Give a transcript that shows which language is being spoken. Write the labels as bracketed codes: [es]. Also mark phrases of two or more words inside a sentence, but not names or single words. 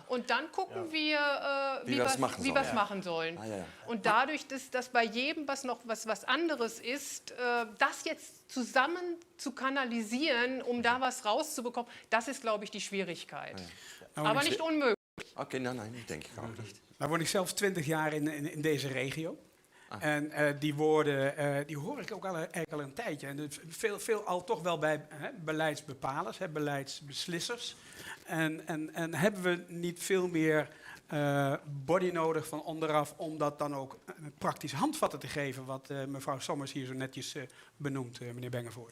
[de] Und dann gucken wir, wie wir es machen sollen. Und dadurch, dass bei jedem was anderes ist, das jetzt zusammen zu kanalisieren, um da was rauszubekommen, das ist, glaube ich, die Schwierigkeit. Aber nicht unmöglich. Okay, nein, [nl] denk ik ook niet. Nou woon ik zelf 20 jaar in deze regio. En die woorden die hoor ik ook eigenlijk al een tijdje. En veel al toch wel bij beleidsbepalers, beleidsbeslissers. En hebben we niet veel meer body nodig van onderaf om dat dan ook praktisch handvatten te geven, wat mevrouw Sommers hier zo netjes benoemt, meneer Bengevoorde.